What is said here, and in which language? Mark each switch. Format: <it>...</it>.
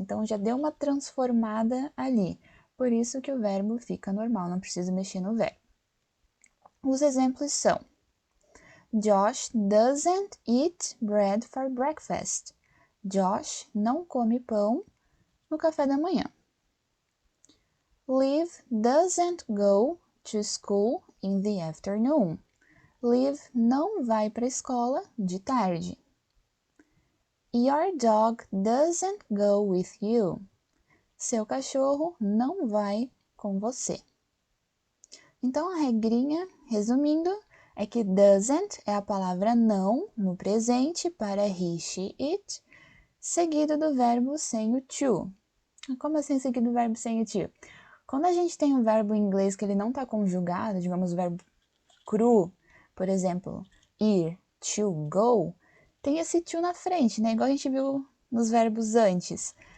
<pt>Então, já deu uma transformada ali. Por isso que o verbo fica normal, não preciso mexer no verbo. Os exemplos são:</pt> <en>Josh doesn't eat bread for breakfast.</en> <pt>Josh não come pão no café da manhã.</pt> <en>Liv doesn't go to school in the afternoon.</en> <pt>Liv não vai para a escola de tarde.</pt> <en>Your dog doesn't go with you.</en> <pt>Seu cachorro não vai com você. Então, a regrinha, resumindo, é que doesn't é a palavra não no presente para he, she, it, seguido do verbo sem o to. Como assim seguido do verbo sem o to? Quando a gente tem um verbo em inglês que ele não está conjugado, digamos o verbo cru, por exemplo, ir, to, go, tem esse to na frente, né? Igual a gente viu nos verbos antes.</pt>